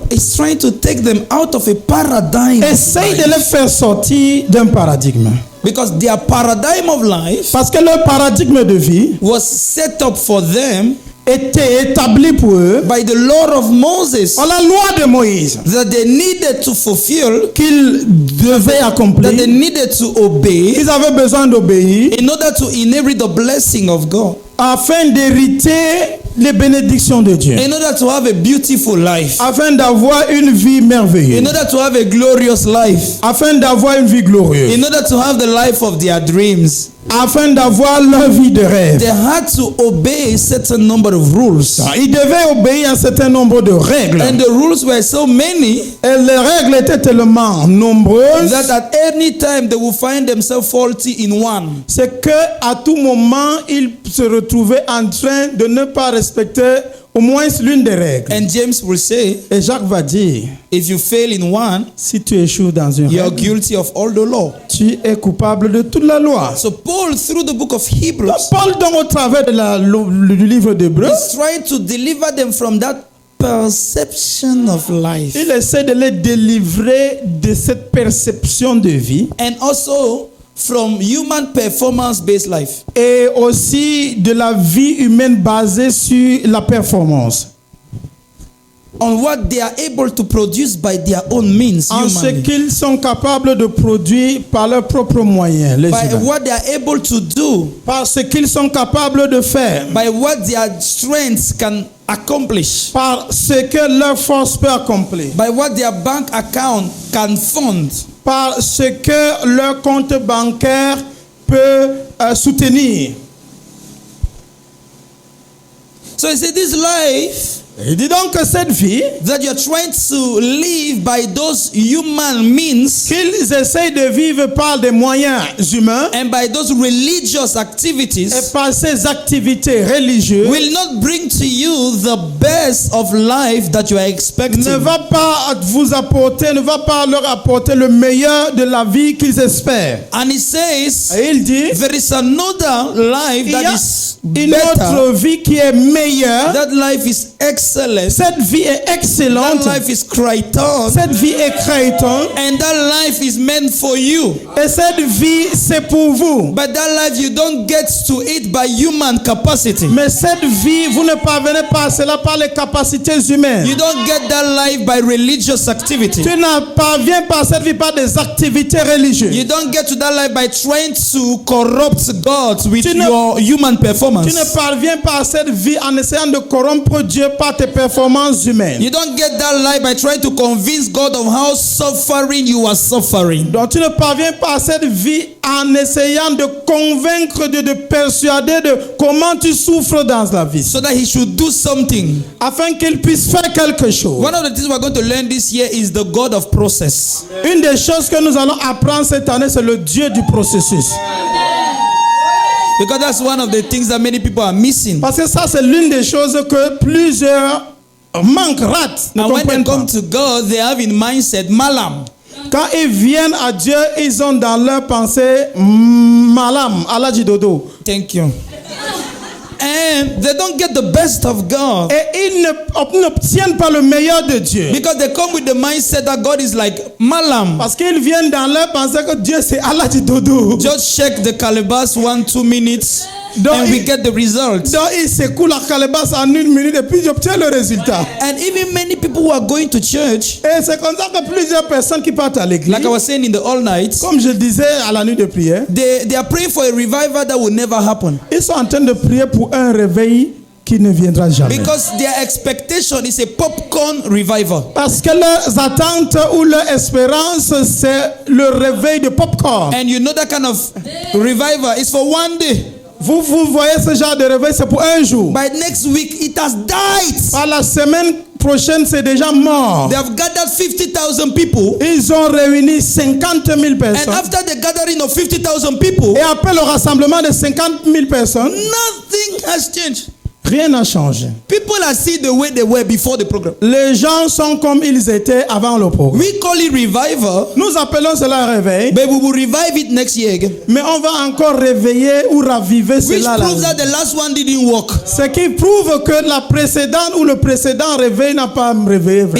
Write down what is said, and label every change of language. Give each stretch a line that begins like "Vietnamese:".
English: is trying to take them out of a paradigm.
French: essaye de les faire sortir d'un paradigme.
English: Because their paradigm of life
French: Parce que leur paradigme de vie
English: was set up for them
French: était établi pour eux
English: by the law of Moses
French: par la loi de Moïse
English: that they needed to fulfill,
French: qu'ils devaient
English: that
French: accomplir.
English: they needed to obey
French: Ils avaient besoin d'obéir
English: in order to inherit the blessing of God,
French: afin d'hériter les bénédictions de Dieu,
English: in order to have a beautiful life,
French: afin d'avoir une vie merveilleuse,
English: in order to have a glorious life,
French: afin d'avoir une vie glorieuse,
English: in order to have the life of their dreams.
French: afin d'avoir leur vie de rêve.
English: They had to obey a certain number of rules.
French: Ils devaient obéir à un certain nombre de règles.
English: And the rules were so many
French: Et les règles étaient tellement nombreuses,
English: that at any time they will find themselves faulty in one.
French: c'est que à tout moment, ils se retrouvaient en train de ne pas respecter au moins l'une des règles.
English: And James will say,
French: Et Jacques va dire,
English: if you fail in one,
French: si tu échoues dans une
English: you are
French: règle,
English: guilty of all the law.
French: tu es coupable de toute la loi.
English: So Paul, through the book of Hebrews,
French: Paul, donc, au travers du livre d'Hébreux,
English: is trying to deliver them from that perception of life.
French: il essaie de les délivrer de cette perception de vie
English: And also from human performance-based life.
French: et aussi de la vie humaine basée sur la performance.
English: On what they are able to produce by their own means,
French: En ce
English: humanly.
French: qu'ils sont capables de produire par leurs propres moyens, les
English: By
French: humains.
English: what they are able to do,
French: Par ce qu'ils sont capables de faire,
English: by what their strengths can accomplish,
French: par ce que leur force peut accomplir,
English: by what their bank account can fund.
French: par ce que leur compte bancaire peut soutenir.
English: So he said, this life
French: Il dit donc que cette vie
English: that you're trying to live by those human means
French: qu'ils essayent de vivre par des moyens humains
English: and by those religious
French: et
English: activities
French: par ces activités religieuses
English: will not bring to you the best of life that you are expecting.
French: ne va pas vous apporter, ne va pas leur apporter le meilleur de la vie qu'ils espèrent.
English: And he says,
French: Et il dit,
English: there is another life
French: il y
English: that
French: a
English: is
French: une
English: better.
French: autre vie qui est meilleure.
English: That life is excellent.
French: Cette vie est
English: That
French: excellente.
English: life is Crichton.
French: Cette vie est créative.
English: And that life is meant for you.
French: Et cette vie, c'est pour vous.
English: But that life you don't get to it by human capacity.
French: Mais cette vie, vous ne parvenez pas à cela par les capacités humaines.
English: You don't get that life by religious activity.
French: Tu ne parviens pas à cette vie par des activités religieuses.
English: You don't get to that life by trying to corrupt God with
French: Tu ne-
English: your human
French: Tu
English: performance.
French: ne parviens pas à cette vie en essayant de corrompre Dieu par tes performances humaines.
English: You don't get that life by trying to convince God of how suffering you are suffering.
French: Donc tu ne parviens pas à cette vie en essayant de convaincre Dieu, de persuader de comment tu souffres dans la vie.
English: So that he should do something.
French: Afin qu'il puisse faire quelque chose.
English: One of the things we're going to learn this year is the God of process.
French: Une des choses que nous allons apprendre cette année, c'est le Dieu du processus.
English: Because that's one of the things that many people are missing.
French: Parce que ça, c'est l'une des choses que plusieurs manquent, ratent, ne
English: And when they
French: comprennent pas.
English: come to God, they have in mindset malam.
French: Quand ils viennent à Dieu, ils ont dans leur pensée malam, alaji dodo.
English: Thank you. And they don't get the best of God.
French: Et ils n'obtiennent pas le meilleur de Dieu.
English: Because they come with the mindset that God is like malam.
French: Parce qu'ils viennent dans leur pensée que Dieu c'est alaji dodo.
English: Just check the calebasse 1-2 minutes
French: Donc,
English: and we get the result.
French: Donc ils secouent la calebasse en 1 minute et puis j'obtiens le résultat.
English: And even many people who are going to church,
French: Et c'est comme ça que plusieurs personnes qui partent à l'église,
English: like I was saying in the all night,
French: comme je disais à la nuit de prière,
English: they are praying for a revival that will never happen.
French: ils sont en train de prier pour un réveil qui ne viendra jamais.
English: Because their expectation is a popcorn revival.
French: Parce que leurs attentes ou leur espérance, c'est le réveil de popcorn.
English: And you know that kind of revival is for one day.
French: Vous voyez ce genre de réveil, c'est pour un jour.
English: By next week, it has died.
French: Par la semaine prochaine, c'est déjà mort.
English: They have gathered 50,000 people.
French: Ils ont réuni 50 000
English: And
French: personnes.
English: after the gathering of 50,000 people,
French: Et après le rassemblement de 50 000 personnes,
English: nothing has changed.
French: rien n'a changé.
English: People are still the way they were before the program.
French: Les gens sont comme ils étaient avant le programme.
English: We call it revival,
French: Nous appelons cela un réveil,
English: but we will revive it next year again.
French: mais on va encore réveiller ou raviver
English: Which
French: cela.
English: proves that the last one didn't work.
French: Ce qui prouve que la précédente ou le précédent réveil n'a pas réveillé vraiment.